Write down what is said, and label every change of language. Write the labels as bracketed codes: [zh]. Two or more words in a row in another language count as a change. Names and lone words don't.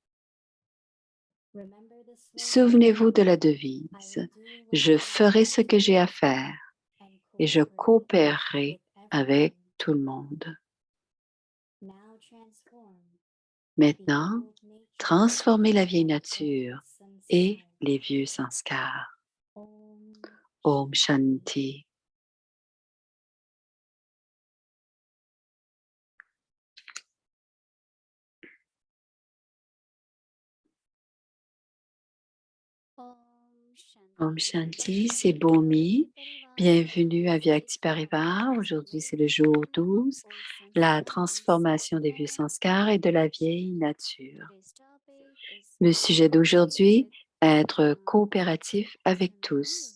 [fr] Souvenez-vous de la devise. Je ferai ce que j'ai à faire et je coopérerai avec tout le monde. Maintenant, transformez la vieille nature et les vieux sanskars. [sa] Om Shanti. Om Shanti, [fr] c'est Bomi. Bienvenue à Vyakti Parivar. Aujourd'hui, c'est le jour 12, la transformation des vieux sanskars et de la vieille nature. Le sujet d'aujourd'hui, être coopératif avec tous.